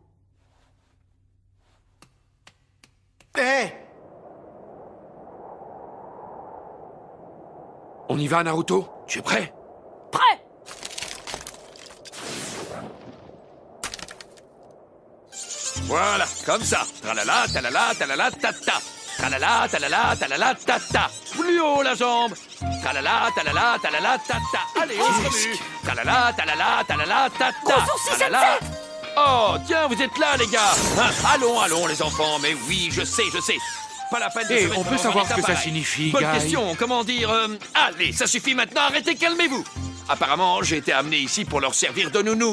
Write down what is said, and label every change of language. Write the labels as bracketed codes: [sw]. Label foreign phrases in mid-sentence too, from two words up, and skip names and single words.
[fr] Hé! On y va, Naruto? Tu es prêt? Prêt! Voilà, comme ça. Tralala, talala, talala, tata. Tralala, talala, talala, tata. Plus haut la jambe. Tralala, talala, talala, tata. Allez, on se remue. Tralala, talala, talala, tata. Gros sourcil, Tralala. Oh, tiens, vous êtes là, les gars. Hein, allons, allons, les enfants. Mais oui, je sais. Pas la peine de se mettre on peut dans savoir un ce que état ça pareil. signifie, Bonne Guy. question, comment dire allez, ça suffit maintenant, arrêtez, calmez-vous. Apparemment, j'ai été amené ici pour leur servir de nounou.